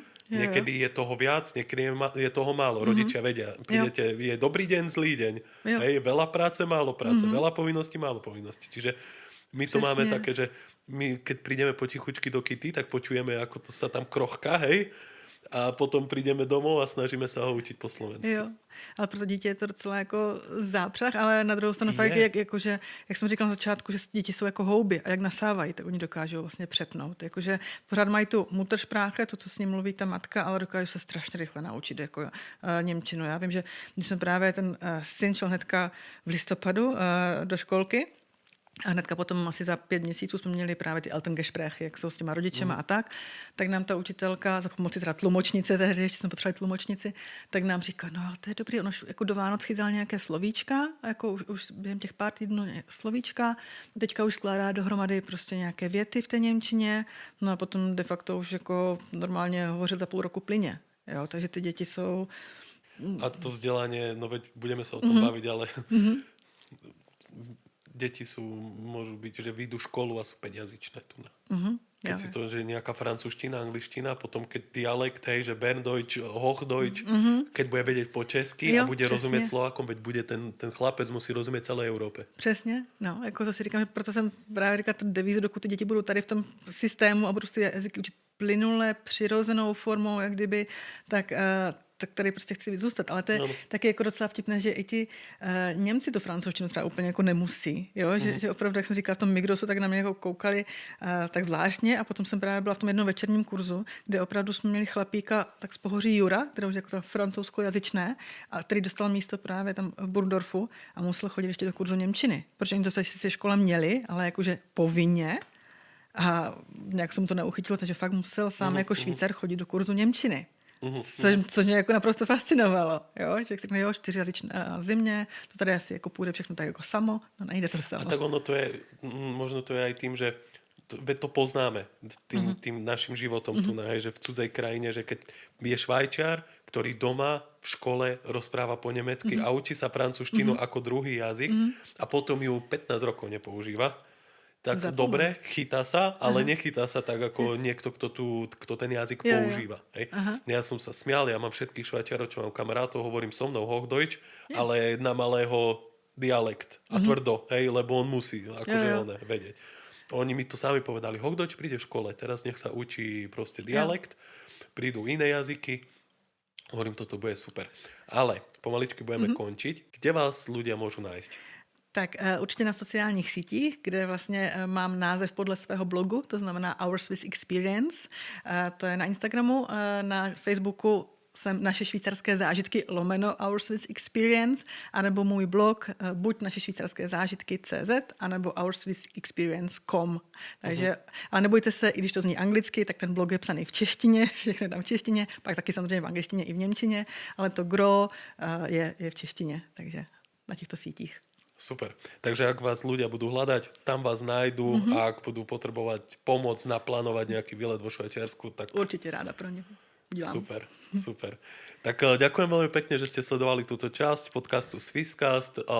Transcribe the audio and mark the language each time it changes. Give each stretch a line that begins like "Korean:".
Slovak: Niekedy je toho viac, niekedy je toho málo. Rodičia vedia, prídete, je dobrý deň, zlý deň. Hej? Veľa práce, málo práce, veľa povinností, málo povinností. Čiže my to máme také, že my keď prídeme potichučky do Kitty, tak počujeme, ako to sa tam krochká, hej?
Czech: A potom přijdeme domů a snažíme se ho učit po slovensky. Jo, ale pro to dítě je to docela jako zápřah, ale na druhou stranu fakt, jak jsem říkala na začátku, že děti jsou jako houby a jak nasávají, tak oni dokážou vlastně přepnout. Jakože pořád mají tu Muttersprache, to, co s ním mluví ta matka, ale dokážou se strašně rychle naučit jako němčinu. Já vím, že když jsme právě ten syn šel hnedka v listopadu do školky, a hnedka potom asi za 5 měsíců jsme měli právě ty Elterngespräche, jak jsou s těma rodičema a tak nám ta učitelka, za pomoci teda tlumočnice, tehdy ještě jsme potřebovali tlumočnici, tak nám říkala, no ale to je dobrý, ono jako do Vánoc chytal nějaké slovíčka, jako už během těch pár týdnů slovíčka, teďka už skládá dohromady prostě nějaké věty v té němčině, no a potom de facto už jako normálně hovořil za půl roku plyně, jo, takže ty děti jsou...
Slovak: A to vzdělanie, no veď budeme sa o tom baviť, ale... Deti môžu byť, že vyjdú školu a sú 5jazyčné tu. Keď si to, že nejaká francúzština, angličtina, potom keď dialekt, hej, že Berndeutsch, Hochdeutsch, keď bude vedieť po česky a bude rozumieť Slovákom, veď bude ten chlapec musí rozumieť celé Európe.
Czech: Přesně, no, jako to si říkám, že proto jsem právě říkala tu devízu, dokud ty děti budou tady v tom systému a budou ty jazyky učit plynule, přirozenou formou, jak kdyby, tak tady prostě chci zůstat. Ale to je taky jako docela vtipné, že i ti Němci tu francouzštinu třeba úplně jako nemusí. Jo? Že opravdu, jak jsem říkala, v tom Migrosu, tak na mě jako koukali tak zvláštně a potom jsem právě byla v tom jednom večerním kurzu, kde opravdu jsme měli chlapíka tak z Pohoří Jura, který už jako francouzsko-jazyčné, a který dostal místo právě tam v Burgdorfu a musel chodit ještě do kurzu němčiny. Protože oni to se škole měli, ale jakože povinně. A nějak jsem to neuchytilo, takže fakt musel sám jako Švýcar chodit do kurzu němčiny. Což mě jako naprosto fascinovalo. Jo? Člověk si říká, jo, 4jazyčné zimě, to tady asi jako půjde všechno tak jako samo, no nejde to samo.
Slovak: A tak ono to je, možno to je aj tým, že to poznáme tým našim životom tu, že v cudzej krajine, že keď je Švajčiar, ktorý doma v škole rozpráva po nemecky a učí sa francúzštinu ako druhý jazyk a potom ju 15 rokov nepoužíva, tak dobre, chytá sa, ale nechytá sa tak ako niekto, kto ten jazyk používa. Hej. Ja som sa smial, ja mám všetkých Švajčiarov, čo mám kamarátov, hovorím so mnou Hochdeutsch, ale na malého dialekt a tvrdo, hej, lebo on musí akože vedieť. Oni mi to sami povedali, Hochdeutsch príde v škole, teraz nech sa učí proste dialekt, prídu iné jazyky, hovorím, toto bude super. Ale pomaličky budeme končiť. Kde vás ľudia môžu nájsť?
Czech: Tak určitě na sociálních sítích, kde vlastně mám název podle svého blogu, to znamená Our Swiss Experience. To je na Instagramu, na Facebooku jsem naše švýcarské zážitky / Our Swiss Experience, anebo můj blog buď naše švýcarské zážitky CZ, anebo ourswissexperience.com. Takže, ale nebojte se, i když to zní anglicky, tak ten blog je psaný v češtině, všechno je tam v češtině, pak taky samozřejmě v angličtině i v němčině, ale to gro je v češtině, takže na těchto sítích. Super.
Slovak: Takže ak vás ľudia budú hľadať, tam vás nájdú a ak budú potrebovať pomoc naplánovať nejaký výlet vo Švajčiarsku, tak... Určite ráda
Czech: pro ně. Dělám. Super.
Slovak: Tak ďakujem veľmi pekne, že ste sledovali túto časť podcastu Swisscast.